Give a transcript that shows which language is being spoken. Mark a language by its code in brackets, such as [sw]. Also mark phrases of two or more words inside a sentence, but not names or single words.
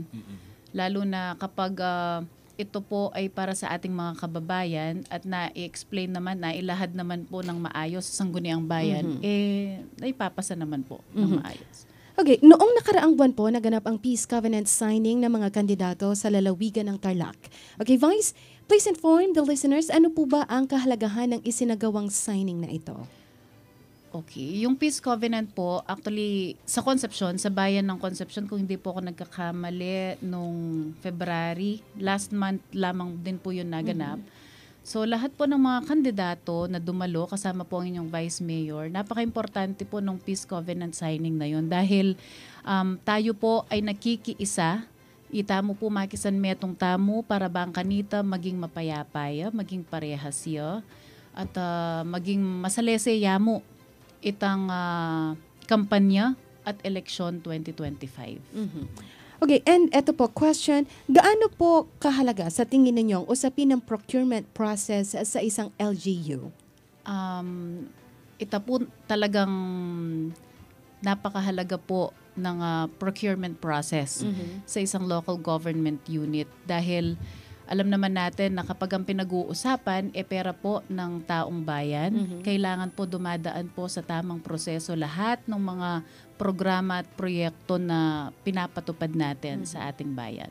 [tl] Lalo na kapag ito po ay para sa ating mga kababayan at na-explain naman, nailahad naman po ng maayos sa Sangguniang Bayan, naipapasa naman po ng maayos. Okay, noong nakaraang buwan po, naganap ang Peace Covenant signing ng mga kandidato sa lalawigan ng Tarlac. Okay, Vice, [en] please inform the listeners, [tl] ano po ba ang kahalagahan ng isinagawang signing na ito? Okay. Yung Peace Covenant po, actually, sa Concepcion, sa bayan ng Concepcion, kung hindi po ako nagkakamali, nung February, [en] last month [tl] lamang din po yun naganap. So, lahat po ng mga kandidato na dumalo, kasama po ang inyong Vice Mayor, napaka-importante po ng Peace Covenant signing na yun dahil tayo po ay nakikiisa, [pam] itamo po makisan metong tamo para bang kanita maging mapayapaya, maging parehasya, at maging masalese yamo itang kampanya [tl] at eleksyon 2025. Okay, and eto po, question, gaano po kahalaga sa tingin ninyo ang usapin ng [en] procurement process [tl] sa isang LGU? Ito po talagang napakahalaga po ng [en] procurement process [tl] sa isang [en] local government unit [tl] dahil alam naman natin na kapag ang pinag-uusapan pera po ng taong bayan, kailangan po dumadaan po sa tamang proseso lahat ng mga programa at proyekto na pinapatupad natin sa ating bayan.